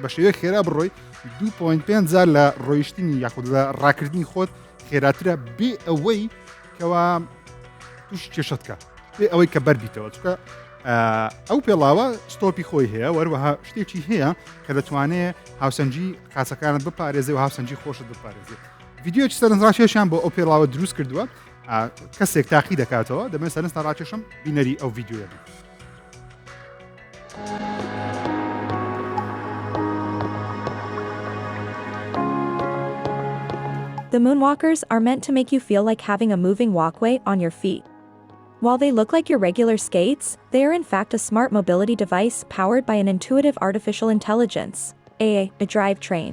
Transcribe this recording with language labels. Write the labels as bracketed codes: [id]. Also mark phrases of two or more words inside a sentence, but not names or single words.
[ckb] بە شێوەیە خێرا بڕۆی 2.5 جار لە ڕۆیشتنی یاخود لە ڕاکردنی خۆت خێراترە بێ ئەوەی کەوا توش کێشتکە بێ ئەوەی کە بەربیتەوە چکە ئەو پێڵاوە ستۆپی خۆی هەیە وەروەها شتێکی هەیە کە دەتوانێت هاوسەنجی قاچەکانت بپارێزێ و هاوسەنجی خۆشت بپارێزێت ڤیددیۆکی سەرنجڕاکێشیان بۆ ئەو پێڵاوە دروست کردووە کەسێک تاقی دەکاتەوە دەمێت سەرنجتا ڕاکێشم بینەری ئەو ڤیددیۆیە بن. [en] The moonwalkers are meant to make you feel like having a moving walkway on your feet. While they look like your regular skates, they are in fact a smart mobility device powered by an intuitive artificial intelligence, a drivetrain.